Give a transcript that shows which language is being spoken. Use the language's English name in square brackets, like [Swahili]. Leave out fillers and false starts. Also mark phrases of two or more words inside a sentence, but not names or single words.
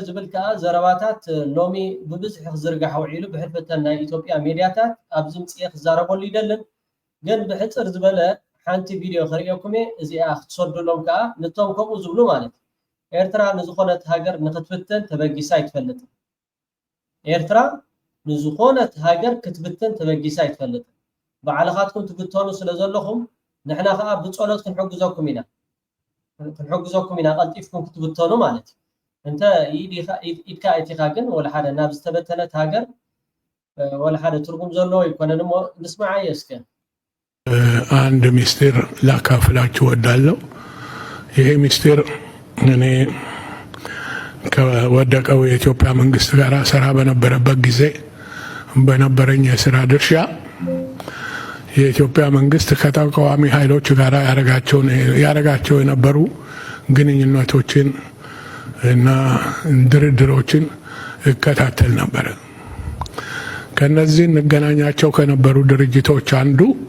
[Tigrinya] ዝብል ከዓ ዘረባታት ሎሚ ብብዝሒ ክዝርጋሕ ውዒሉ ብሕልፈተን ናይ ኢትዮጵያ ሚድያታት ኣብዚ ምፅየ ክዛረበሉ ይደልን። ግን ብሕፅር ዝበለ ሓንቲ ቪድዮ ክሪአኩም እየ። እዚኣ ክትሰድሎም ከዓ ነቶም ከምኡ ዝብሉ ማለት እዩ ኤርትራ ንዝኾነት ሃገር ንክትብተን ተበጊሳ ኣይትፈልጥን። ኤርትራ ንዝኾነት ሃገር ክትብተን ተበጊሳ ኣይትፈልጥን። ባዕልኻትኩም ትብተኑ ስለ ዘለኹም ንሕና ከዓ ብፀሎት ክንሕግዘኩም ኢና ቀልጢፍኩም ክትብተኑ ማለት እዩ። እንተ ኢድካ እቲኻ ግን ወላ ሓደ ናብ ዝተበተነት ሃገር ወላ ሓደ ትርጉም ዘለዎ ይኮነን እሞ ንስማዓ የስከ [Amharic] አንድ ሚስጥር ላካፍላችሁ ወዳለሁ። ይሄ ሚስጥር እኔ ከወደቀው የኢትዮጵያ መንግስት ጋር ስራ በነበረበት ጊዜ በነበረኝ የስራ ድርሻ የኢትዮጵያ መንግስት ከተቃዋሚ ኃይሎች ጋር ያረጋቸው የነበሩ ግንኙነቶችን እና ድርድሮችን እከታተል ነበር። ከነዚህ እንገናኛቸው ከነበሩ ድርጅቶች አንዱ